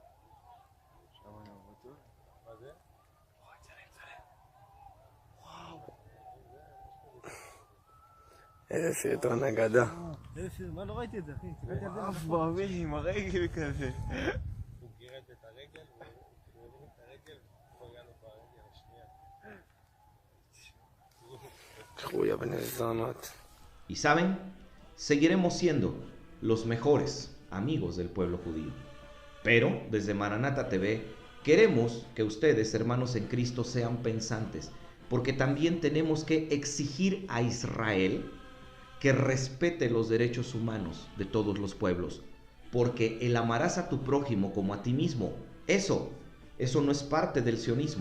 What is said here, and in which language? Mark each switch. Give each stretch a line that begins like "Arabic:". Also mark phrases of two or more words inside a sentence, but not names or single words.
Hebrew: איזה סרטון אגדה. איזה סרטון, מה לא ראיתי את זה, אחי? אף באוויר עם הרגל כזה. הוא גירד את הרגל, והוא הרים את הרגל, פגע לו ברגל השנייה. חויה בני זונות.
Spanish: Y saben, seguiremos siendo los mejores amigos del pueblo judío. Pero desde Maranata TV queremos que ustedes, hermanos en Cristo, sean pensantes, porque también tenemos que exigir a Israel que respete los derechos humanos de todos los pueblos, porque el amarás a tu prójimo como a ti mismo, eso no es parte del sionismo.